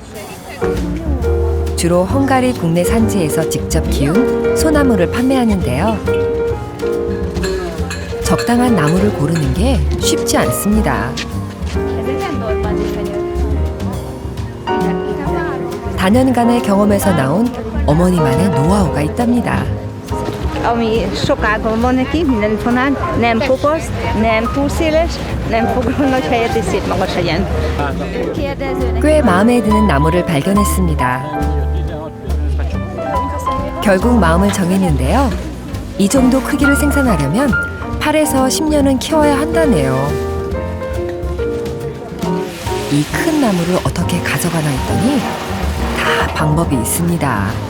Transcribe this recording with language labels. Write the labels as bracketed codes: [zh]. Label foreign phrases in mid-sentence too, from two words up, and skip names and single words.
[ko] 주로 헝가리 국내 산지에서 직접 키운 소나무를 판매하는데요. 적당한 나무를 고르는 게 쉽지 않습니다. 다년간의 경험에서 나온 어머니만의 노하우가 있답니다. [hu] Ami sokágon van neki, minden fonán, nem kopasz, nem túl széles, nem foglal nagy helyet és szép magas legyen. [ko] 꽤 마음에 드는 나무를 발견했습니다. 결국 마음을 정했는데요. 이 정도 크기를 생산하려면 8에서 10년은 키워야 한다네요. 이 큰 나무를 어떻게 가져가나 했더니 다 방법이 있습니다.